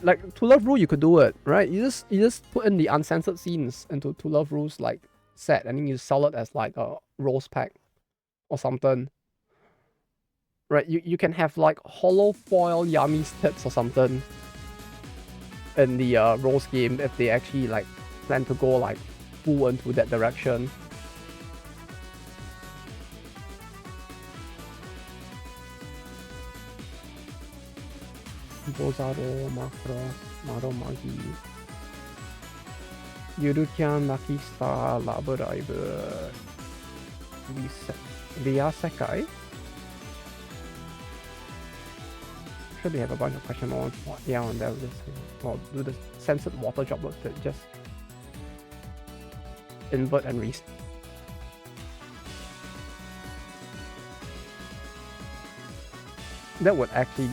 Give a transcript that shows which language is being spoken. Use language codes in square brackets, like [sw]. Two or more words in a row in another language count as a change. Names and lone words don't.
[en] Like To Love Ru, you could do it, right? You just put in the uncensored scenes into To Love Ru's like set, and then you sell it as like a rose pack or something. Right? You can have like hollow foil Yami's tits or something in the rose game if they actually like plan to go like full into that direction. Bozaro, Macross, Maro Magi, Yurukian, Makista, Laboraiber, Via Sekai. Sure, they have a bunch of question marks. Yeah, and there or do the censored water droplets that just invert and restart. That would actually be...